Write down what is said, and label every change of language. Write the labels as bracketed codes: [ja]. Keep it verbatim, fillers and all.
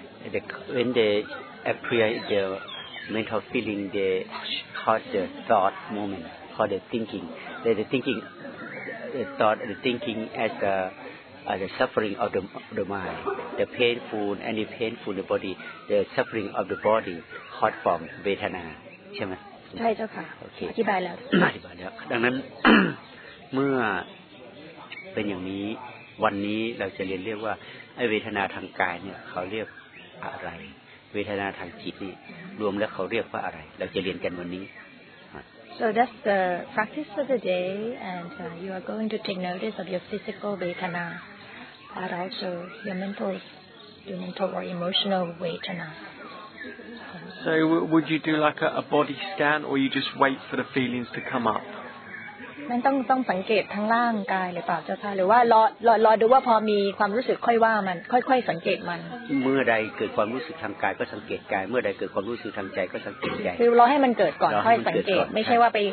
[en] The, when the appear the mental feeling they cause the thought moment cause the thinking the, the thinking the thought the thinking as a as a suffering of the of the mind the painful any painful the body the suffering of the body caught from vedana [th] ใช่ไหม ใช่เจ้าค่ะอธิบายแล้ว อธิบายแล้วดังนั้น เมื่อเป็นอย่างนี้วันนี้เราจะเรียนเรียกว่าไอ้เวทนาทางกายเนี่ยเขาเรียกอะไรเวทนาทางจิตนี่รวมแล้วเขาเรียกว่าอะไรเราจะเรียนกันวันนี้ [en] So that's the practice for the day and uh, you are going to take notice of your physical vedana and also your mental your mental or emotional vedana So would you do like a, a body scan or you just wait for the feelings to come up [th] มันต้องต้องสังเกตทั้งร่างกายหรือเปล่าเจ้าค่ะหรือว่ารอรอรอดูว่าพอมีความรู้สึกค่อยว่ามันค่อยๆสังเกตมัน เมื่อใดเกิดความรู้สึกทางกายก็สังเกตกายเมื่อใดเกิดความรู้สึกทางใจก็สังเกตใจ คือรอให้มันเกิดก่อนค่อยสังเกตไม่ใช่ว่าไป